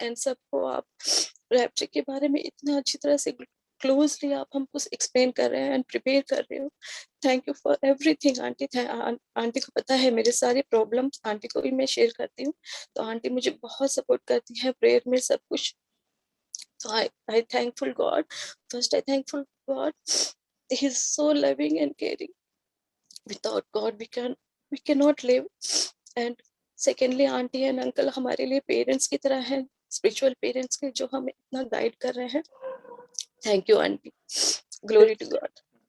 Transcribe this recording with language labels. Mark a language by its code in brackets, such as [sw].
[hi] and सबको आप rapture के बारे में इतना अच्छी तरह से क्लोजली आप हमको एक्सप्लेन कर रहे हैं एंड प्रिपेयर कर रहे हो। [en] Thank you for everything aunty. [hi] Aunty को पता है मेरे सारे प्रॉब्लम्स आंटी को भी मैं शेयर करती हूँ, तो आंटी मुझे बहुत सपोर्ट करती है प्रेयर में सब कुछ। [en] So I thankful God. First I thankful God. He is so loving and caring. Without God we cannot live. And secondly [hi] aunty and uncle हमारे लिए पेरेंट्स की तरह हैं, स्पिरिचुअल पेरेंट्स के, जो हमें इतना गाइड कर रहे हैं। [en] Thank you aunty, glory to God.